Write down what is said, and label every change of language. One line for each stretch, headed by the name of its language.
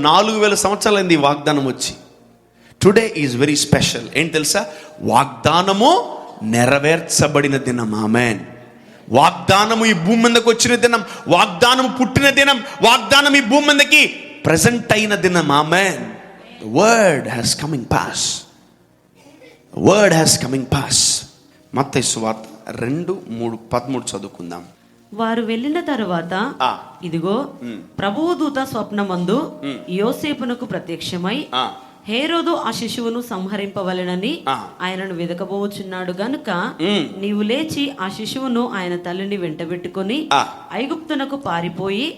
Telugu: 4000 సంవత్సరాలైంది ఈ వాగ్దానం వచ్చి.
English: Today is very special.
Telugu: ఏంటి తెలుసా? వాగ్దానము నెరవేర్చబడిన దినం. ఆమేన్. వాగ్దానము ఈ భూమి మీదకి వచ్చిన దినం, వాగ్దానము పుట్టిన దినం, వాగ్దానం ఈ భూమి మీదకి ప్రెజెంట్ అయిన దినం. ఆమేన్.
English: The word has coming pass. The word has coming pass.
Telugu: మత్తయి సువార్త 2:13 చదువుకుందాం. వారు వెళ్ళిన తరువాత ఇదిగో ప్రభువు దూత స్వప్నమందు యోసేపునకు ప్రత్యక్షమై హేరోదు ఆ శిశువును సంహరింపవలెనని ఆయనను వెదకబోచున్నాడు గనుక నీవు లేచి ఆ శిశువును ఆయన తల్లిని వెంటబెట్టుకొని ఐగుప్తునకు పారిపోయి.